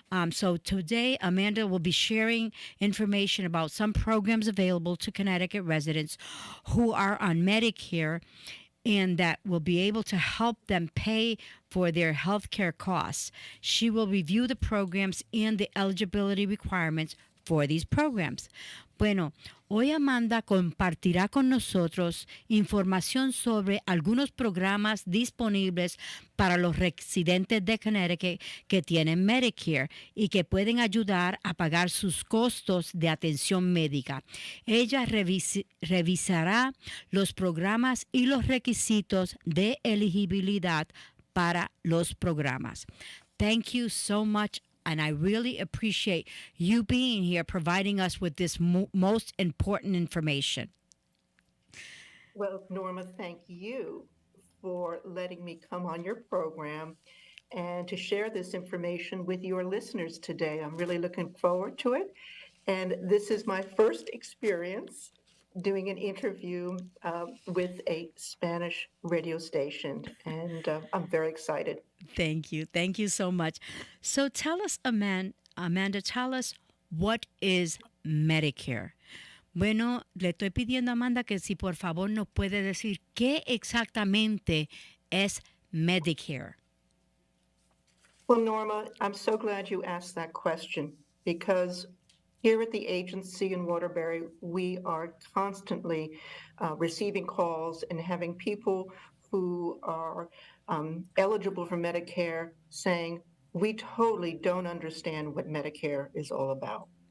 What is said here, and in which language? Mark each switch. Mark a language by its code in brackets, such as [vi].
[en] So today, Amanda will be sharing information about some programs available to Connecticut residents who are on Medicare and that will be able to help them pay for their health care costs. She will review the programs and the eligibility requirements for these programs. [es] Bueno, hoy Amanda compartirá con nosotros información sobre algunos programas disponibles para los residentes de Connecticut que tienen Medicare y que pueden ayudar a pagar sus costos de atención médica. Ella revisará los programas y los requisitos de elegibilidad para los programas. [en] Thank you so much. And I really appreciate you being here, providing us with this most important information. Well, Norma, thank you for letting me come on your program and to share this information with your listeners today. I'm really looking forward to it. And this is my first experience doing an interview with a Spanish radio station, and I'm very excited. Thank you. Thank you so much. So tell us, Amanda, tell us, what is Medicare? [es] Bueno, le estoy pidiendo a Amanda que si por favor nos puede decir qué exactamente es Medicare. [en] Well, Norma, I'm so glad you asked that question because Here at the agency in Waterbury, we are constantly receiving calls and having people who are eligible for Medicare saying, we totally don't understand what Medicare is all about.